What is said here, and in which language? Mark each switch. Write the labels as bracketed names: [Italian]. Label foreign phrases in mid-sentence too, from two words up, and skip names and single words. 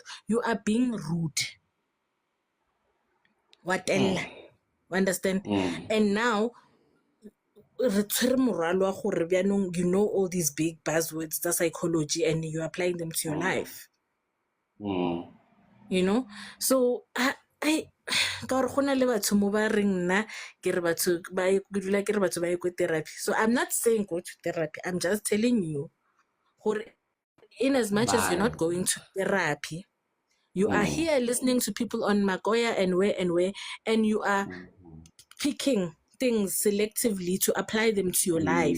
[English] You are being rude. What else? Understand? And now you know all these big buzzwords, the psychology, and you're applying them to your life. [Tswana] So I ka gore go na le batho mo ba reng nna ke re batho ba dula ke re batho ba ye go therapy. [English] So I'm not saying go to therapy, I'm just telling you gore in as much as you're not going to therapy, you are here listening to people on Magoya and where, and you are picking things selectively to apply them to your life.